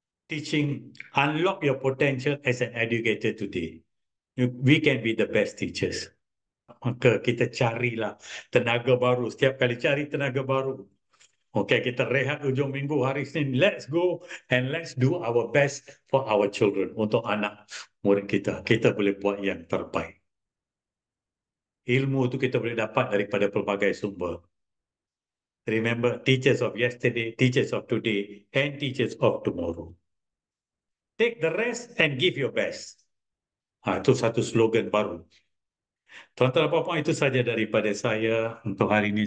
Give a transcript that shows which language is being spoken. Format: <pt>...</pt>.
<en>Teaching, unlock your potential as an educator today. We can be the best teachers.</en> <ms>Maka kita carilah tenaga baru. Setiap kali cari tenaga baru. Okay, kita rehat hujung minggu hari Senin.</ms> <en>Let's go and let's do our best for our children.</en> <ms>Untuk anak murid kita. Kita boleh buat yang terbaik. Ilmu itu kita boleh dapat daripada pelbagai sumber.</ms> <en>Remember, teachers of yesterday, teachers of today, and teachers of tomorrow. Take the rest and give your best.</en> <ms>Itu satu slogan baru. Tuan-tuan dan puan-puan, itu saja daripada saya untuk hari ini.</ms>